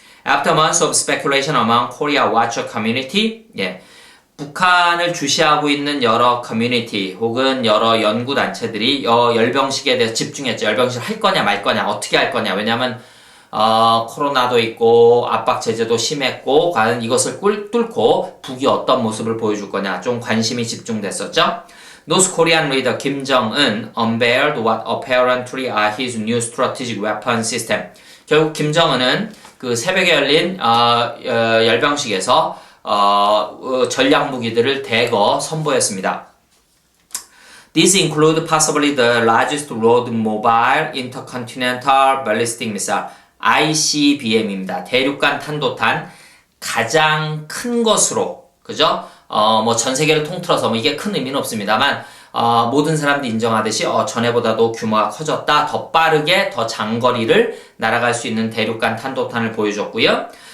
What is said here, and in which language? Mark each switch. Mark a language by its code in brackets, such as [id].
[en] After months of speculation among Korea Watcher community, [ko] 북한을 주시하고 있는 여러 커뮤니티 혹은 여러 연구단체들이 열병식에 대해서 집중했죠. 열병식을 할 거냐 말 거냐, 어떻게 할 거냐. 왜냐하면 코로나도 있고 압박 제재도 심했고 과연 이것을 뚫고 북이 어떤 모습을 보여줄 거냐 좀 관심이 집중됐었죠. [en] North Korean leader Kim Jong-un unveiled what apparently are his new strategic weapon system. [ko] 결국 김정은은 그 새벽에 열린 열병식에서 전략 무기들을 대거 선보였습니다. [en] These include possibly the largest road mobile intercontinental ballistic missile ICBM입니다. [ko] 대륙간 탄도탄 가장 큰 것으로 그죠? 뭐 전 세계를 통틀어서 뭐 이게 큰 의미는 없습니다만 모든 사람들이 인정하듯이 전에보다도 규모가 커졌다. 더 빠르게 더 장거리를 날아갈 수 있는 대륙간 탄도탄을 보여줬고요.